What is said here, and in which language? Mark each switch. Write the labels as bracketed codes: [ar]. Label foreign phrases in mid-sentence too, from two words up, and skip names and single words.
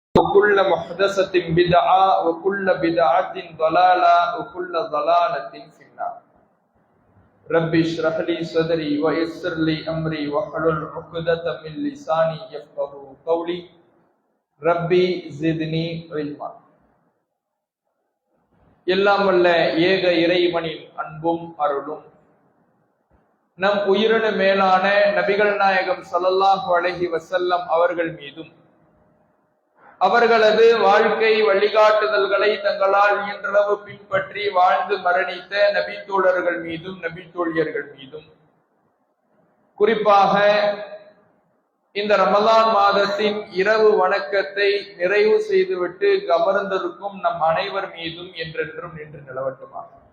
[ar] وكل محدثة بدعة وكل بدعة ضلالة وكل ضلالة في النار. رب اشرح لي صدري ويسر لي أمري واحلل عقدة من لساني يفقهوا قولي. ربي زدني علما. [ta] எல்லாம் வல்ல ஏக இறைவனின் அன்பும் அருளும் நம் உயிரின மேலான நபிகள் நாயகம் [ar] صلى الله عليه وسلم [ta] அவர்கள் மீதும் அவர்களது வாழ்க்கை வழிகாட்டுதல்களை தங்களால் இயன்றளவு பின்பற்றி வாழ்ந்து மரணித்த நபி தோழர்கள் மீதும் நபி தோழியர்கள் மீதும், குறிப்பாக இந்த ரமலான் மாதத்தின் இரவு வணக்கத்தை நிறைவு செய்துவிட்டு அமர்ந்திருக்கும் நம் அனைவர் மீதும் என்றென்றும் நின்று நிலவட்டுமாக.